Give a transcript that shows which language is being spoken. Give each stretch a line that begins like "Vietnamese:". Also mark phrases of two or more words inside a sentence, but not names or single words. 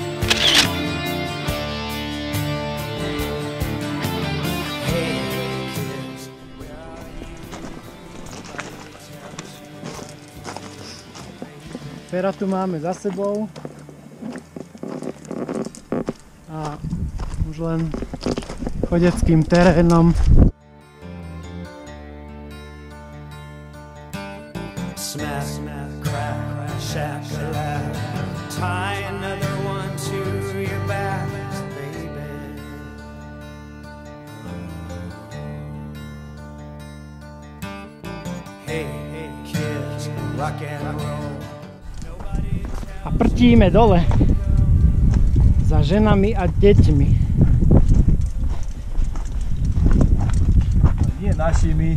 Slovak: Feratu máme za sebou a už len chodeckým terénom.
English: Smack, crack, shack-a-lack. Tie another one to your back, baby. Hey, kids, rock and roll.
Slovak: A prtíme dole Za ženami a deťmi. Nie našimi.